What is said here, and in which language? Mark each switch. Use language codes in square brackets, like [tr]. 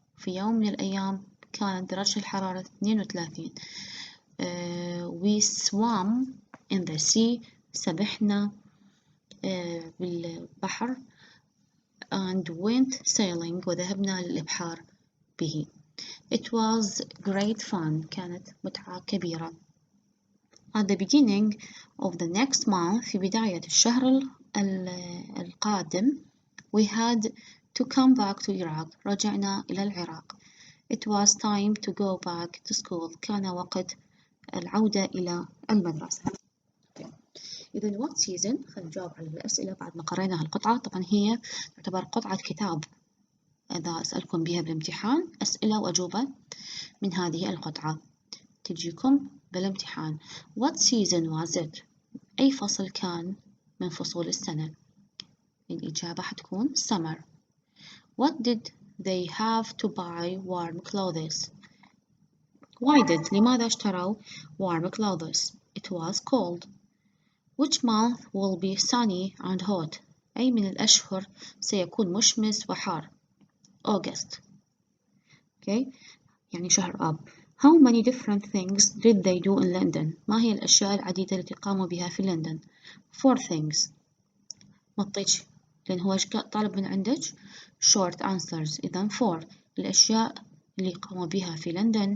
[ar] في يوم من الأيام كانت درجة الحرارة 32. [en] We swam in the sea. [ar] سبحنا بالبحر [en] and went sailing [ar] وذهبنا للإبحار به. [en] It was great fun. [ar] كانت متعة كبيرة. [en] At the beginning of the next month. [ar] في بداية الشهر القادم. [en] We had to come back to Iraq. [ar] رجعنا إلى العراق. [en] It was time to go back to school. [ar] كان وقت العودة إلى المدرسة. إذا [en] what season؟ [ar] خلينا نجاوب على الأسئلة بعد ما قرأنا هالقطعة. طبعا هي تعتبر قطعة كتاب إذا أسألكم بها بالامتحان أسئلة وأجوبة من هذه القطعة تجيكم بالامتحان. [en] What season was it؟ [ar] أي فصل كان من فصول السنة؟ الإجابة حتكون summer. [en] What did they have to buy warm clothes? Why did [ar] لماذا اشتروا [en] warm clothes? It was cold. Which month will be sunny and hot? [ar] أي من الأشهر سيكون مشمس وحار؟ August. Okay. يعني شهر آب. [en] How many different things did they do in London? [ar] ما هي الأشياء العديدة التي قاموا بها في لندن؟ [en] 4 things. [ar] ما تطيش لأن هو طالب من عندك [en] short answers. [ar] إذا 4 الأشياء اللي قاموا بها في لندن.